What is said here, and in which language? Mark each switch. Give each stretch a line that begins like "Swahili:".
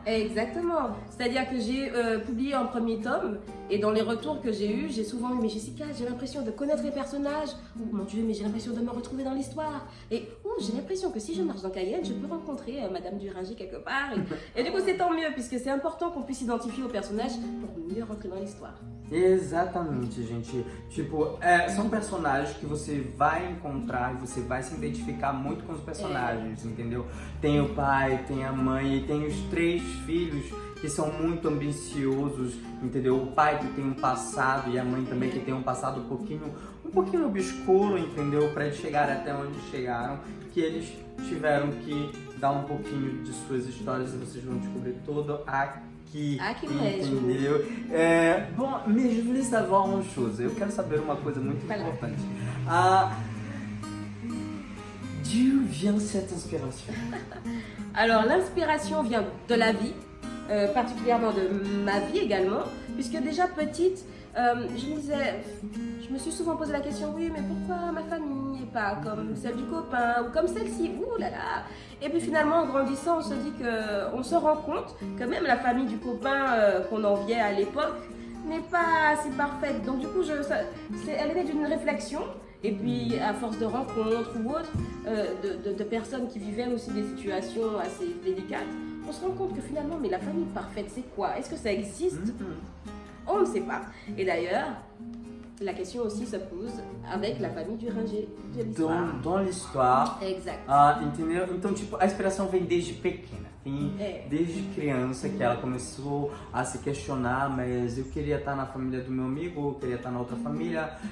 French: Exactement, c'est-à-dire que j'ai publié un premier tome et dans les retours que j'ai eus, j'ai souvent eu mais Jessica, j'ai l'impression de connaître les personnages, ou mon Dieu, mais j'ai l'impression de me retrouver dans l'histoire, et j'ai l'impression que si je marche dans Cayenne, je peux rencontrer Madame Duringer quelque part, et du coup c'est tant mieux puisque c'est important qu'on puisse s'identifier aux personnages pour mieux rentrer dans l'histoire.
Portuguese: Exatamente, gente. Tipo, são personagens que você vai encontrar e você vai se identificar muito com os personagens, entendeu? Tem o pai, tem a mãe e tem os 3 filhos que são muito ambiciosos, entendeu? O pai que tem um passado e a mãe também que tem um passado um pouquinho obscuro, entendeu? Para eles chegarem até onde chegaram, que eles tiveram que dar um pouquinho de suas histórias e vocês vão descobrir tudo aqui, entendeu?
French: Bom, mais je voulais savoir une chose.
Portuguese: Eu quero saber uma coisa muito importante.
French: D'où vient cette inspiration? Alors l'inspiration vient de la vie, particulièrement de ma vie également, puisque déjà petite, je me suis souvent posé la question, oui, mais pourquoi ma famille et pas comme celle du copain ou comme celle-ci, ouh là là. Et puis finalement, en grandissant, on se rend compte que même la famille du copain qu'on enviait à l'époque n'est pas si parfaite. Donc du coup, elle est née d'une réflexion. Et puis, à force de rencontres ou autres, de personnes qui vivaient aussi des situations assez délicates, on se rend compte que finalement, mais la famille parfaite, c'est quoi? Est-ce que ça existe? On ne sait pas. Et d'ailleurs, la question aussi se pose avec la famille Duringer de l'histoire. Dans l'histoire. Exact.
Portuguese: Entendeu? Então, tipo, a inspiração vem desde pequena. Vem desde criança que ela começou a se questionar, mas eu queria estar na família do meu amigo, eu queria estar na outra família.